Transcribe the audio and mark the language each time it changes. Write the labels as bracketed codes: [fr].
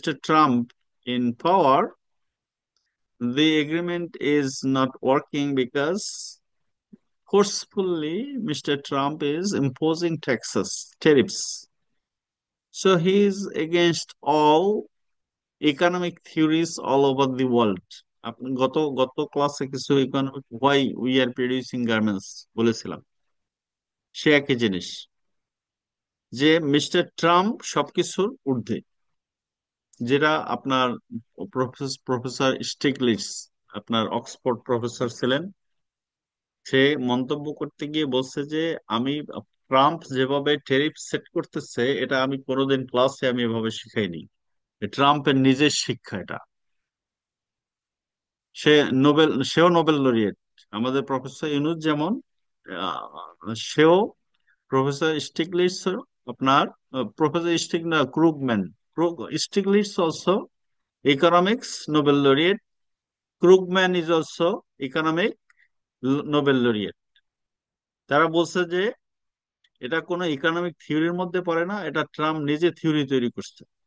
[en] Trump in power, the agreement is not working because forcefully Mr. Trump is imposing taxes, tariffs. So he is against all economic theories all over the world. [bn] গত গত ক্লাসে কিছু economic [en] why we are producing garments [bn] বলেছিলাম সে একই জিনিস যে mister Trump সবকিছুর ঊর্ধ্বে যেটা আপনার প্রফেসর স্টিগলিটস আপনার অক্সফোর্ড প্রফেসর ছিলেন সে মন্তব্য করতে গিয়ে বলছে যে আমি ট্রাম্প যেভাবে ট্যারিফ সেট করতেছে এটা আমি কোনোদিন ক্লাসে আমি এভাবে শিখাইনি ট্রাম্পের নিজের শিক্ষা এটা সেও নোবেল লরিয়েট আমাদের প্রফেসর ইউনুস যেমন সেও প্রফেসর স্টিগলিটস আপনার প্রফেসর স্টিগ না ক্রুগম্যান স্টিগলিটস also [en] economics Nobel laureate. Krugman is also economic Nobel laureate. [bn] তারা বলছে যে এটা কোনো ইকোনমিক থিওরির মধ্যে পড়ে না, এটা ট্রাম্প নিজে থিওরি তৈরি করছে।